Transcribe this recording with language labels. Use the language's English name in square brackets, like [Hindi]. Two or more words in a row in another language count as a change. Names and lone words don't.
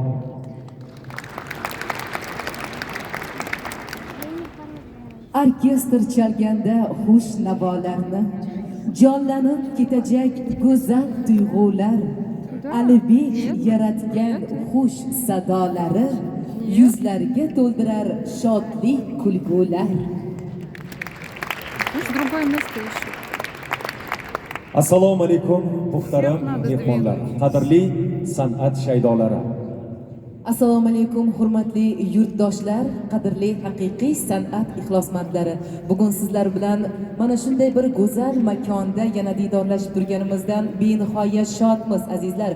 [Uzbek] Orkestr chalganda xush navolarni, jonlanib ketajak go'zal tuyg'ular, Alibek yaratgan xush sadolari, yuzlarga to'ldirar shodlik kulgular. [Russian] Пусть другое место ищут. [Uzbek] Assalomu alaykum muhtaram mehmonlar, qadrli san'at shaydolari. Assalomu alaykum hurmatli yurtdoshlar, qadrli haqiqiy san'at ixlosmandlari. Bugun sizlar bilan mana shunday bir go'zal makonda yana diydorlashib turganimizdan benihoya shodmiz azizlar.